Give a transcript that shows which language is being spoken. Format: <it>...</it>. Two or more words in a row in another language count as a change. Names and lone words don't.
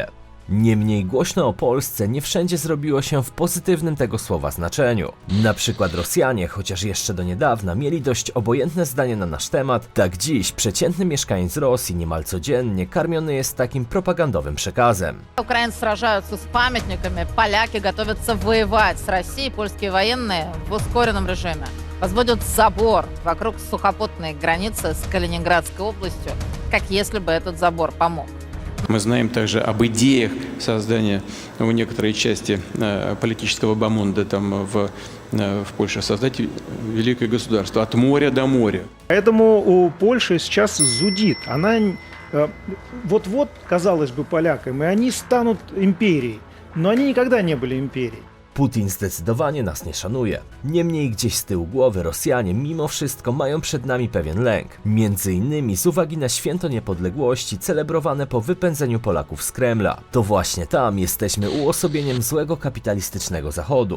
<pl>Niemniej głośno o Polsce nie wszędzie zrobiło się w pozytywnym tego słowa znaczeniu. Na przykład Rosjanie, chociaż jeszcze do niedawna mieli dość obojętne zdanie na nasz temat, tak dziś przeciętny mieszkaniec Rosji niemal codziennie karmiony jest takim propagandowym przekazem.</pl> <ru>Украинцы сражаются с памятниками, поляки готовятся воевать с Россией, польские военные в ускоренном режиме возводят забор вокруг сухопутной границы с Калининградской областью, как если бы этот забор помог. Мы знаем также об идеях создания в некоторой части политического бомонда там в Польше, создать великое государство от моря до моря. Поэтому у Польши сейчас зудит. Она вот-вот, казалось бы, полякам, и они станут империей. Но они никогда не были империей.</ru> <pl>Putin zdecydowanie nas nie szanuje. Niemniej gdzieś z tyłu głowy Rosjanie mimo wszystko mają przed nami pewien lęk. Między innymi z uwagi na święto niepodległości celebrowane po wypędzeniu Polaków z Kremla. To właśnie tam jesteśmy uosobieniem złego kapitalistycznego Zachodu.</pl>